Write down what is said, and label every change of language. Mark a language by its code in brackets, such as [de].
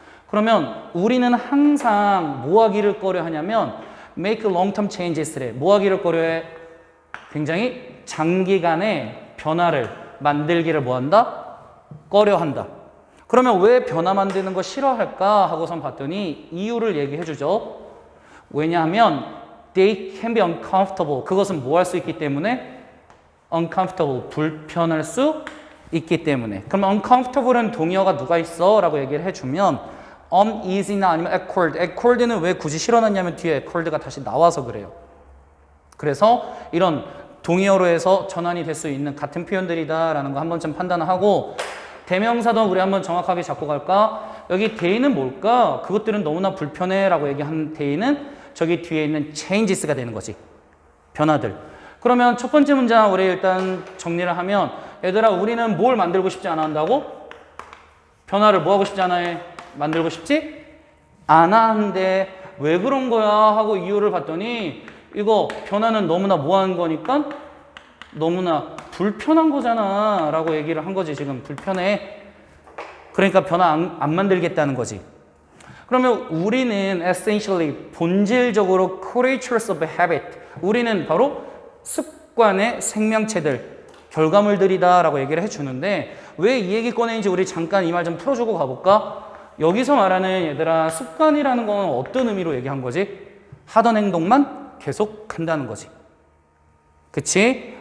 [ko] 그러면 우리는 항상 뭐 하기를 꺼려하냐면 [en] make long-term changes [ko] 래. 뭐 하기를 꺼려해? 굉장히 장기간의 변화를 만들기를 뭐 한다? 꺼려한다. 그러면 왜 변화 만드는 거 싫어할까 하고선 봤더니 이유를 얘기해 주죠. [en] 왜냐하면 they can be uncomfortable. [ko] 그것은 뭐 할 수 있기 때문에? uncomfortable. 불편할 수 있기 때문에. 그럼 uncomfortable은 동의어가 누가 있어? 라고 얘기를 해주면 uneasy나 아니면 awkward. awkward는 왜 굳이 실어놨냐면 뒤에 awkward가 다시 나와서 그래요. 그래서 이런 동의어로 해서 전환이 될 수 있는 같은 표현들이다라는 거 한 번쯤 판단을 하고 대명사도 우리 한번 정확하게 잡고 갈까? 여기 대의는 뭘까? 그것들은 너무나 불편해 라고 얘기한 대의는 저기 뒤에 있는 changes가 되는 거지. 변화들. 그러면 첫 번째 문장 우리 일단 정리를 하면 얘들아 우리는 뭘 만들고 싶지 않아 한다고? 변화를 뭐 하고 싶지 않아 해? 만들고 싶지? 않아 하는데 왜 그런 거야? 하고 이유를 봤더니 이거 변화는 너무나 뭐 하는 거니까? 너무나 불편한 거잖아 라고 얘기를 한 거지. 지금 불편해. 그러니까 변화 안 만들겠다는 거지. 그러면 우리는 [en] essentially [ko] 본질적으로 [en] creatures of habit. [ko] 우리는 바로 습관의 생명체들, 결과물들이다 라고 얘기를 해주는데 왜 이 얘기 꺼내는지 우리 잠깐 이 말 좀 풀어주고 가볼까? 여기서 말하는 얘들아 습관이라는 건 어떤 의미로 얘기한 거지? 하던 행동만 계속 한다는 거지. 그치?